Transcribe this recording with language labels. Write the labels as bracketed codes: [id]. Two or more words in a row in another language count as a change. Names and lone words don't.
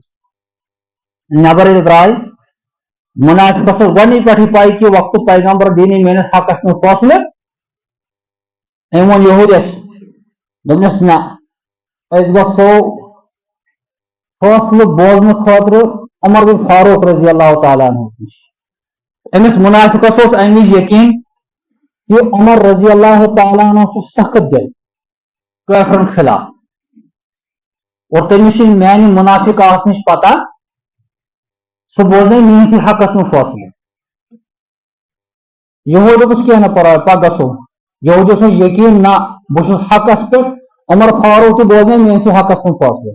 [ks] نٮ۪بر ییٚلہِ درٛاے منافقس اوس گۄڈنِچ پٮ۪ٹھٕے پاے کہِ وقتُک پیغمبر دِیہِ نہٕ میٲنِس حقس منٛز فٲصلہٕ. أمۍ ووٚن یہودس دوٚپنس نہ أسۍ گژھو فٲصلہٕ بوزنہٕ خٲطرٕ عمر بن فاروق [ar] رضی اللہ تعالیٰ [ks] عنہس نِش. أمِس منافقس اوس امہِ وِزِ یقیٖن کہ عمر [ar] رضی اللہ تعالیٰ عنہ [ks] چھُ سخت دل کٲفرن خلاف اور تٔمِس چھِ میانہِ منافق آسنٕچ پتہ سُہ بوزناے میٲنسٕے حقس منٛز فٲصلہٕ. یہود دوٚپُس کینٛہہ نہٕ پرواے پتہٕ گژھو. یہودس اوس یقیٖن نہ بہٕ چھُس حقس پٮ۪ٹھ عمر فاروق تہِ بوزناے میٲنسٕے حقس منٛز فٲصلہٕ.